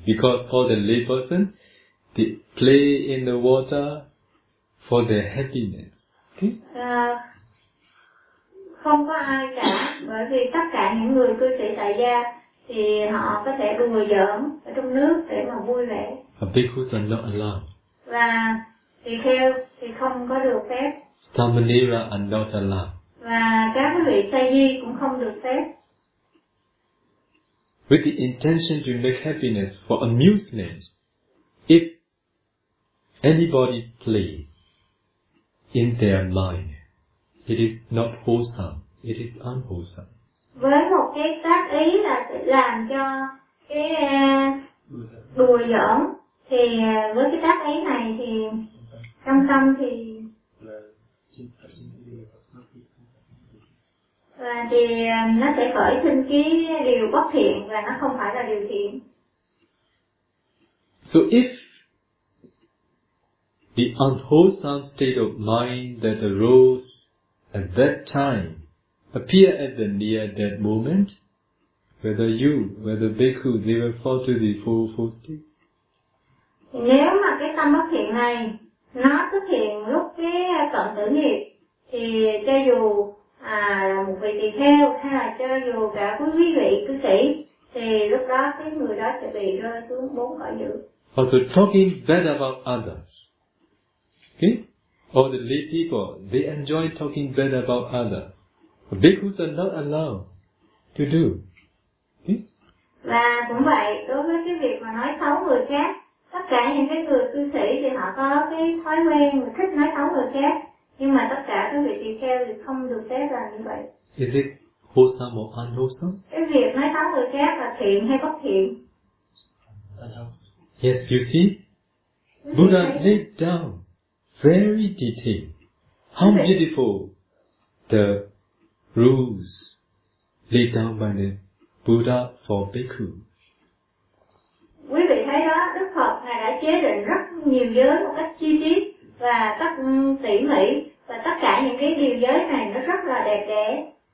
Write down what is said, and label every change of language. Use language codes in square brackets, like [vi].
[en] Because for the lay person, they play in the water for their happiness. Okay? [vi] Không có ai cả, bởi vì tất cả những người cư sĩ tại gia thì họ có thể đùa giỡn ở trong nước để mà vui vẻ. [en] A bhikkhus are not allowed. [vi] Và tùy theo thì không có được phép. [en] Samanera are not allowed. [vi] Và các vị sa di cũng không được phép. [en] With the intention to make happiness for amusement, if anybody plays in their mind, it is not wholesome, it is unwholesome. [vi] Với một cái tác ý là sẽ làm cho cái đùa giỡn, thì với cái tác ý này thì trong tâm thì và thì nó sẽ khởi sinh cái điều bất thiện và nó không phải là điều thiện. [en] So if the unwholesome state of mind that arose at that time appear at the near-death moment, whether bhikkhu, they will fall to the four states. [vi] Nếu mà cái tâm bất thiện này nó xuất hiện lúc cái cận tử nghiệp, thì cho dù là một vị tỳ kheo hay là cho dù cả quý vị cư sĩ, thì lúc đó cái người đó sẽ bị rơi xuống bốn cõi dữ. [en] Or to talking bad about others. Okay? All the lay people, they enjoy talking bad about others. Bhikkhus are not allowed to do. Okay? [vi] Và cũng vậy, đối với cái việc mà nói xấu người khác, tất cả những cái người cư sĩ thì họ có cái thói quen mà thích nói xấu người khác. Nhưng mà tất cả các vị tỳ kheo thì không được phép làm như vậy. [en] Is it wholesome or unwholesome? [vi] Cái việc nói xấu người khác là thiện hay bất thiện? [en] Yes, you see, Buddha laid down very detailed how beautiful the rules laid down by the Buddha for bhikkhu. [vi] Quý vị thấy đó, Đức Phật ngài đã chế định rất nhiều giới một cách chi tiết và rất tỉ mỉ và tất cả những cái điều giới này nó rất là đẹp đẽ.